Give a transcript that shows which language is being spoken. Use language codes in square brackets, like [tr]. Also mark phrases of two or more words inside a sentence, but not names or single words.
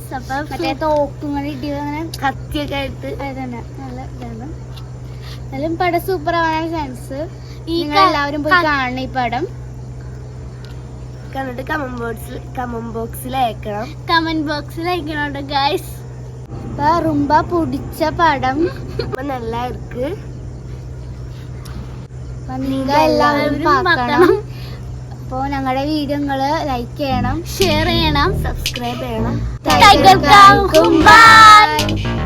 [ml] അപ്പൊ മറ്റേ തോക്കുങ്ങനെ ഇട്ടിയത് അങ്ങനെ കത്തിയൊക്കെ ആയിട്ട് അതന്നെ നല്ല ഇതാണ്. എന്നാലും പടം സൂപ്പർ ആവാനാണ് ചാൻസ്. എല്ലാവരും പോയി കാണണം ഈ പടം. കണ്ടിട്ട് കമന്റ് ബോക്സിൽ അയക്കണം ഗൈസ്. [ta] ரொம்ப பிடிச்ச படம், நல்லா இருக்கு. [ml] നിങ്ങൾ എല്ലാവരും பார்க்கணும். അപ്പോൾ ഞങ്ങളുടെ വീഡിയോ നിങ്ങൾ ലൈക്ക് ചെയ്യണം, ഷെയർ ചെയ്യണം, സബ്സ്ക്രൈബ് ചെയ്യണം. ബൈ.